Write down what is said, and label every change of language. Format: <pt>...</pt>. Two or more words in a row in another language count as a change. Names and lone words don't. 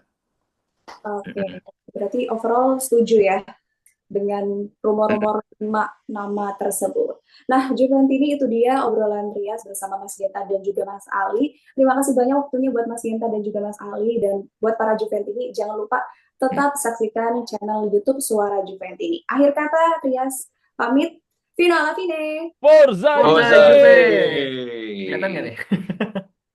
<id>Oke, berarti overall setuju ya dengan rumor-rumor 5 nama tersebut. Nah, Juventini itu dia obrolan Rias bersama Mas Genta dan juga Mas Ali. Terima kasih banyak waktunya buat Mas Genta dan juga Mas Ali. Dan buat para Juventini, jangan lupa tetap saksikan channel YouTube Suara Juventini. Akhir kata, Rias pamit.</id> <it>Fino alla fine! Forza Forza Forza Juve! Juve. Juve.</it> <id>Kelihatan nggak nih?</id>